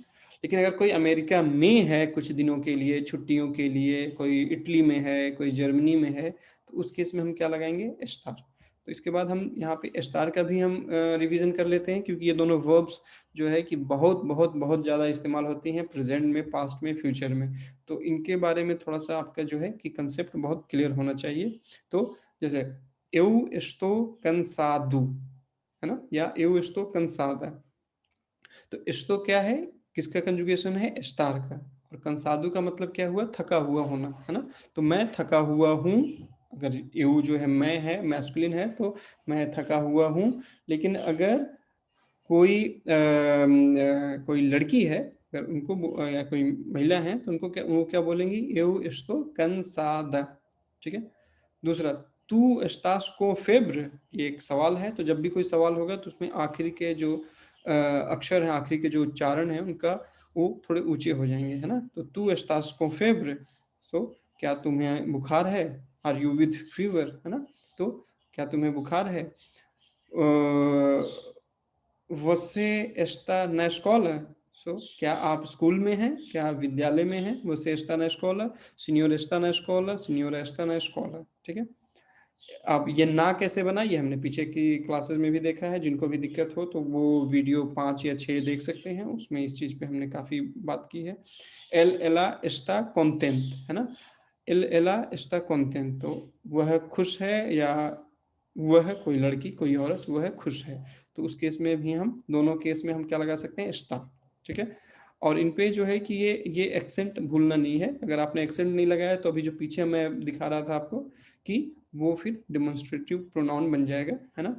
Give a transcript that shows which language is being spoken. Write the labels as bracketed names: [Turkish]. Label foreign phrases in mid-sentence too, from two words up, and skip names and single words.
[Hindi] लेकिन अगर कोई अमेरिका में है कुछ दिनों के लिए, छुट्टियों के लिए, कोई इटली में है, कोई जर्मनी में है, तो उस केस में हम क्या लगाएंगे, स्टार। तो इसके बाद हम यहाँ पे स्टार का भी हम रिवीजन कर लेते हैं, क्योंकि ये दोनों वर्ब्स जो है कि बहुत बहुत बहुत ज़्यादा इस्तेमाल होती हैं प्रेजेंट में, पास्ट में, फ्यूचर में। तो इनके बारे में थोड़ा सा आपका जो है कि कंसेप्ट बहुत क्लियर होना चाहिए। तो जैसे [Portuguese] eu estou cansado, [Hindi] है ना, या [Portuguese] eu estou cansada। [Hindi] तो estou क्या है, किसका कंजुगेशन है, स्टार का। और cansado का मतलब क्या हुआ, थका हुआ होना, है ना। तो मैं थका हुआ हूँ, अगर eu जो है मैं है, मैस्कुलिन है, तो मैं थका हुआ हूँ। लेकिन अगर कोई लड़की है, अगर उनको या कोई महिला है, तो उनको क्या, वो क्या बोलेंगी, [Portuguese] eu estou cansada। [Hindi] ठीक है। [Portuguese] दूसरा, तू estás com febre, [Hindi] ये एक सवाल है, तो जब भी कोई सवाल होगा तो उसमें आखिरी के जो अक्षर हैं, आखिरी के जो उच्चारण है उनका, वो थोड़े ऊंचे हो जाएंगे, है ना। [Portuguese] तो तू estás com febre, [Hindi] तो क्या तुम्हें बुखार है, [English] are you with fever, [Hindi] है ना। तो क्या तुम्हें बुखार है। [Portuguese] Você está na escola? [Hindi] क्या आप स्कूल में हैं, क्या आप विद्यालय में हैं। [Portuguese] Você está na escola, senhor está na escola, senhora está na escola। [Hindi] ठीक है। अब ये ना कैसे बना, ये हमने पीछे की क्लासेस में भी देखा है। जिनको भी दिक्कत हो तो वो वीडियो 5 या 6 देख सकते हैं, उसमें इस चीज़ पे हमने काफ़ी बात की है। [Portuguese] ela está contente, [Hindi] है ना। [Portuguese] ela está contente, [Hindi] तो वह खुश है, या वह कोई लड़की, कोई औरत, वह खुश है। तो उस केस में भी हम, दोनों केस में हम क्या लगा सकते हैं, está। ठीक है। और इन पे जो है कि ये एक्सेंट भूलना नहीं है। अगर आपने एक्सेंट नहीं लगाया तो अभी जो पीछे मैं दिखा रहा था आपको कि वो फिर [English] demonstrative pronoun [Hindi] बन जाएगा, है ना।